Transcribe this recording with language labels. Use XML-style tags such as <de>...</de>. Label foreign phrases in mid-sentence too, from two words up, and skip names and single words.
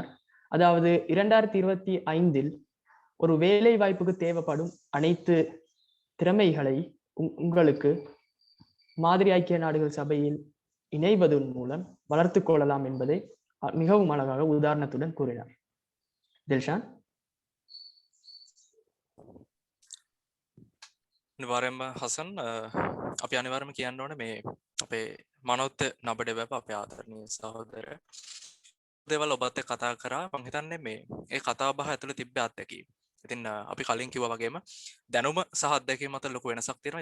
<ta>அதாவது 2025 ஒரு வேலை வாய்ப்புக்கு தேவைப்படும் அனைத்து திறமைகளை உங்களுக்கு மாதிரி ஐக்கிய நாடுகள் சபையில் இணைவதன் மூலம் வளர்த்து கொள்ளலாம் என்பதை மிகவும் அழகாக உதாரணத்துடன் கூறினார். தில்ஷான்.</ta> <si>නිවාරයෙන්ම හසන් අපි අනිවාර්යයෙන්ම කියන්න ඕනේ මේ අපේ මනෝත් නබඩේවැව අපේ ආදරණීය සහෝදරය දේවල් ඔබත් එක්ක කතා කරා. මම හිතන්නේ මේ ඒ කතා බහ ඇතුළේ තිබ්බ අත්දැකීම්. ඉතින් අපි කලින් කිව්වා වගේම දැනුම සහ අත්දැකීම් අතර ලොකු වෙනසක් තියෙනවා.</si>